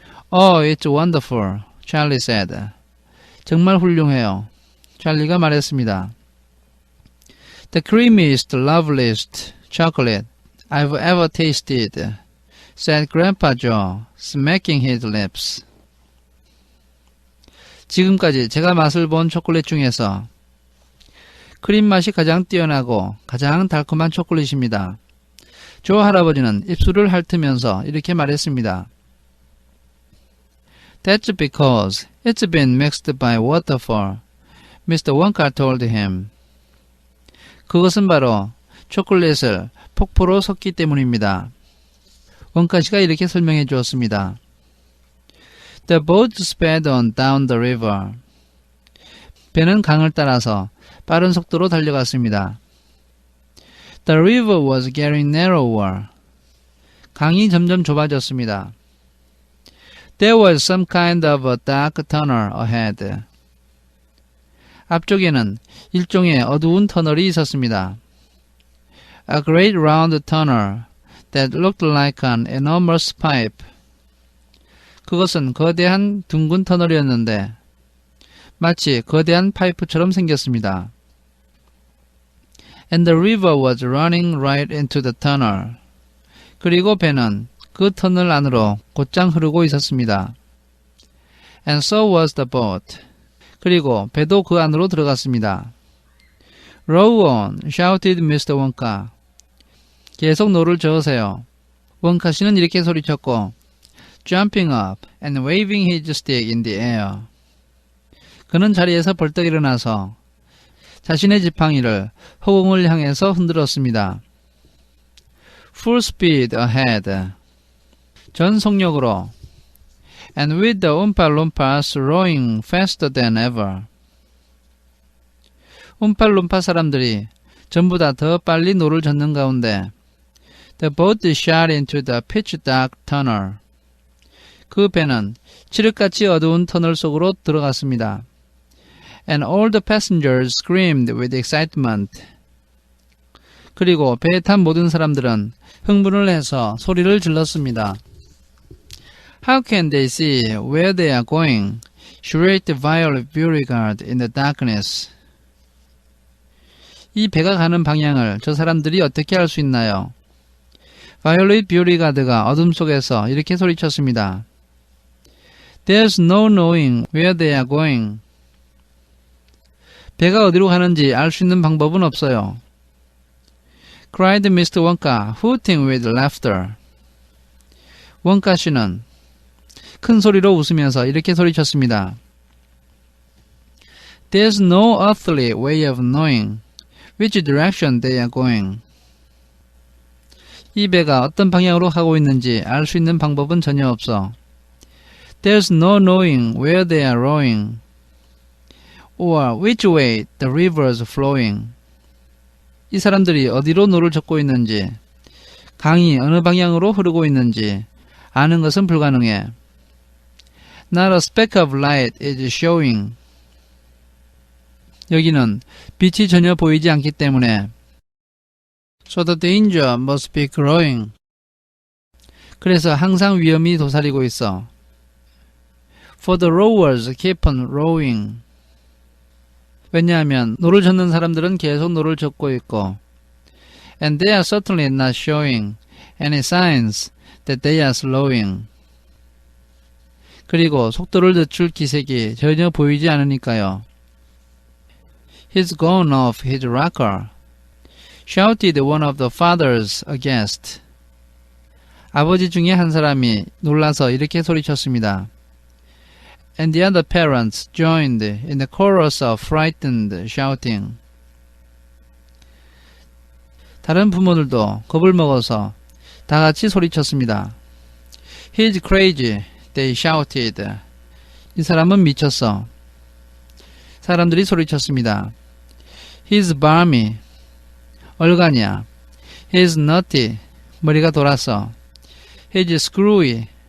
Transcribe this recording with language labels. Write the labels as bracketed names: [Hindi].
[English] Oh, it's wonderful, Charlie said. [Korean] 정말 훌륭해요. 찰리가 말했습니다. [English] The creamiest, loveliest chocolate I've ever tasted, said Grandpa Joe, smacking his lips. [Korean] 지금까지 제가 맛을 본 초콜릿 중에서 크림 맛이 가장 뛰어나고 가장 달콤한 초콜릿입니다. 조 할아버지는 입술을 핥으면서 이렇게 말했습니다. [English] That's because it's been mixed by waterfall, Mr. Wonka told him. [Korean] 그것은 바로 초콜릿을 폭포로 섞기 때문입니다. 원카 씨가 이렇게 설명해 주었습니다. [English] The boat sped on down the river. [Korean] 배는 강을 따라서 빠른 속도로 달려갔습니다. [English] The river was getting narrower. [Korean] 강이 점점 좁아졌습니다. [English] There was some kind of a dark tunnel ahead. [Korean] 앞쪽에는 일종의 어두운 터널이 있었습니다. [English] A great round tunnel that looked like an enormous pipe. [Korean] 그것은 거대한 둥근 터널이었는데 마치 거대한 파이프처럼 생겼습니다. [English] And the river was running right into the tunnel. [Korean] 그리고 배는 그 터널 안으로 곧장 흐르고 있었습니다. [English] And so was the boat. [Korean] 그리고 배도 그 안으로 들어갔습니다. [English] Row on, shouted Mr. Wonka. [Korean] 계속 노를 저으세요. 원카 씨는 이렇게 소리쳤고 [English] jumping up and waving his stick in the air. [Korean] 그는 자리에서 벌떡 일어나서 자신의 지팡이를 허공을 향해서 흔들었습니다. [English] Full speed ahead. [Korean] 전 속력으로. [English] And with the Oompa Loompas rowing faster than ever. [Korean] 움팔룸파 사람들이 전부 다 더 빨리 노를 젓는 가운데 [English] The boat shot into the pitch dark tunnel. [Korean] 그 배는 칠흑같이 어두운 터널 속으로 들어갔습니다. [English] And all the passengers screamed with excitement. [Korean] 그리고 배에 탄 모든 사람들은 흥분을 해서 소리를 질렀습니다. [English] How can they see where they are going? shrieked Violet Beauregard in the darkness. [Korean] 이 배가 가는 방향을 저 사람들이 어떻게 알 수 있나요? Violet Beauregard가 어둠 속에서 이렇게 소리쳤습니다. [English] There's no knowing where they are going. [Korean] 배가 어디로 가는지 알 수 있는 방법은 없어요. [English] cried Mr. Wonka, hooting with laughter. [Korean] 원가 씨는 큰 소리로 웃으면서 이렇게 소리쳤습니다. [English] There's no earthly way of knowing which direction they are going. [Korean] 이 배가 어떤 방향으로 가고 있는지 알 수 있는 방법은 전혀 없어. [English] There's no knowing where they are rowing, or which way the river is flowing. [Korean] 이 사람들이 어디로 노를 젓고 있는지, 강이 어느 방향으로 흐르고 있는지 아는 것은 불가능해. [English] Not a speck of light is showing. [Korean] 여기는 빛이 전혀 보이지 않기 때문에 [English] So the danger must be growing. [Korean] 그래서 항상 위험이 도사리고 있어. [English] For the rowers keep on rowing. [Korean] 왜냐하면 노를 젓는 사람들은 계속 노를 젓고 있고 [English] And they are certainly not showing any signs that they are slowing. [Korean] 그리고 속도를 늦출 기색이 전혀 보이지 않으니까요. [English] He's gone off his rocker, shouted one of the fathers aghast. [Korean] 아버지 중에 한 사람이 놀라서 이렇게 소리쳤습니다. [English] And the other parents joined in the chorus of frightened shouting. [Korean] 다른 부모들도 겁을 먹어서 다 같이 소리쳤습니다. [English] He's crazy, they shouted. [Korean] 이 사람은 미쳤어. 사람들이 소리쳤습니다. [English] He's balmy. [Korean] 얼간이야. [English] He's nutty. [Korean] 머리가 돌았어. [English] He's screwy.